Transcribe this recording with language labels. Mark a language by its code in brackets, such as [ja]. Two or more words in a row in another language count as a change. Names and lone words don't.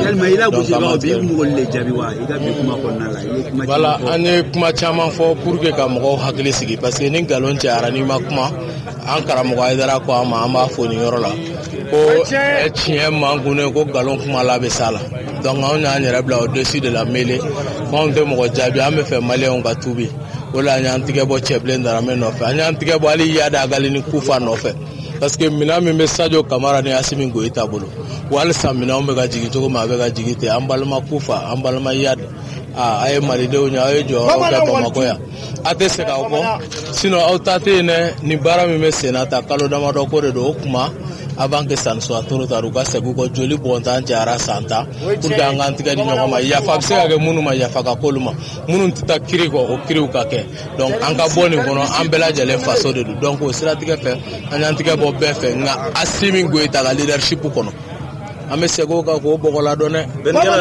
[bm] jɛgɛnnen voilà an ye kuma caman fɔ [fr] pour que [bm] ka mɔgɔw hakili sigi [fr] parce que [bm] ni nkalon cayara n'i ma kuma an karamɔgɔ Ayidara ko an ma an b'a fɔ nin yɔrɔ la ko tiɲɛ man kunne ko nkalon kuma la bɛ s'a la donc anw y'an yɛrɛ bila [fr] au-dessus de la mêlée [bm] ko anw tɛ mɔgɔ jaabi an bɛ fɛ maliyɛnw ka tuubi o la an y'an tigɛ bɔ Cɛbilen Darame nɔfɛ an y'an tigɛ bɔ hali Yada Agali Kufa nɔfɛ [fr] parce que [bm] minɛn min bɛ Sadio Kamara ni Asimi Goyita bolo wa halisa minɛnw bɛ ka jigin cogo min a bɛ ka jigin ten an balima Kufa an balima Yada a ye malidenw ɲɛ aw ye jɔyɔrɔ kɛ Bamakɔ yan a tɛ se k'aw kɔ sinon aw ta tɛ yen dɛ nin baara min bɛ sen na ta kalo damadɔ ko de don o kuma [fr] avant que ça ne soit trop tard [bm] u ka segu ko joli bontan jara santa [fr] pour que [bm] an kan tigɛ di ɲɔgɔn ma yafa bɛ se ka kɛ minnu ma yafa ka k'olu ma minnu tɛ taa kiri kɔ o kiriw ka kɛ donc an ka bɔ nin kɔnɔ an bɛɛ lajɛlen faso de don donc o siratigɛ fɛ an y'an tigɛ bɔ bɛɛ fɛ nka Assimi Goïta ka leadership kɔnɔ an bɛ segin ka k'o bɔgɔla dɔn dɛ